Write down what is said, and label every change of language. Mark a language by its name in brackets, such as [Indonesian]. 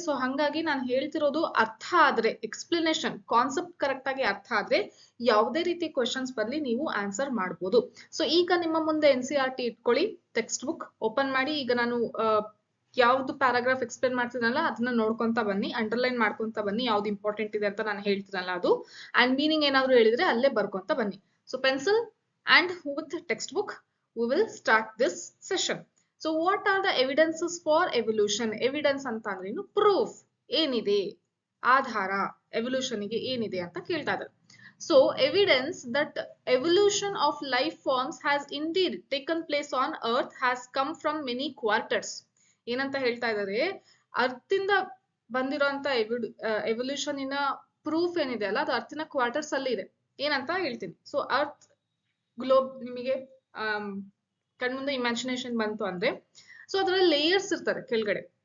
[Kannada] So ಹಂಗಾಗಿ ನಾನು ಹೇಳ್ತಿರೋದು ಅರ್ಥ ಆದ್ರೆ, ಎಕ್ಸ್ಪ್ಲನೇಷನ್ ಕಾನ್ಸೆಪ್ಟ್ ಕರೆಕ್ಟ್ ಆಗಿ ಅರ್ಥ ಆದ್ರೆ ಯಾವುದೇ ರೀತಿ ಕ್ವೆಶನ್ಸ್ ಬರ್ಲಿ ನೀವು ಆನ್ಸರ್ ಮಾಡ್ಬೋದು. ಸೊ ಈಗ ನಿಮ್ಮ ಮುಂದೆ NCERT ಇಟ್ಕೊಳ್ಳಿ, ಟೆಕ್ಸ್ಟ್ ಬುಕ್ ಓಪನ್ ಮಾಡಿ. ಈಗ ನಾನು ಯಾವ್ದು ಪ್ಯಾರಾಗ್ರಾಫ್ ಎಕ್ಸ್ಪ್ಲೇನ್ ಮಾಡ್ತೀನಲ್ಲ ಅದನ್ನ ನೋಡ್ಕೊಂತ ಬನ್ನಿ, ಅಂಡರ್ಲೈನ್ ಮಾಡ್ಕೊಂತ ಬನ್ನಿ. ಯಾವ್ದು ಇಂಪಾರ್ಟೆಂಟ್ ಇದೆ ಅಂತ ನಾನು ಹೇಳ್ತೀನಲ್ಲ ಅದು, ಅಂಡ್ ಮೀನಿಂಗ್ ಏನಾದ್ರು ಹೇಳಿದ್ರೆ ಅಲ್ಲೇ ಬರ್ಕೊಂತ ಬನ್ನಿ. [English] So pencil and with the textbook we will start this session. So what are the evidences for evolution? [Kannada] Evidence anta andre ಏನು, proof ಏನಿದೆ, ಆಧಾರ evolution ಗೆ ಏನಿದೆ ಅಂತ ಕೇಳ್ತಾ ಇದ್ದಾರೆ. [English] So evidence that evolution of life forms has indeed taken place on earth has come from many quarters. [Kannada] ಏನಂತ ಹೇಳ್ತಾ ಇದ್ದಾರೆ, ಅರ್ಥಿಂದ ಬಂದಿರೋಂತ ಎವಲ್ಯೂಷನ್ ಇನ ಪ್ರೂಫ್ ಏನಿದೆ ಅಲ್ಲ, ಅದು ಅರ್ಥಿನ ಕ್ವಾರ್ಟರ್ಸ್ ಅಲ್ಲಿ ಇದೆ. ಏನಂತ ಹೇಳ್ತೀನಿ. ಸೊ ಅರ್ತ್ ಗ್ಲೋಬ್ ನಿಮಗೆ ಕಣ್ಮುಂದೆ ಇಮ್ಯಾಜಿನೇಷನ್ ಬಂತು ಅಂದ್ರೆ, ಸೊ ಅದ್ರಲ್ಲಿ ಲೇಯರ್ಸ್ ಇರ್ತಾರೆ ಕೆಳಗಡೆ.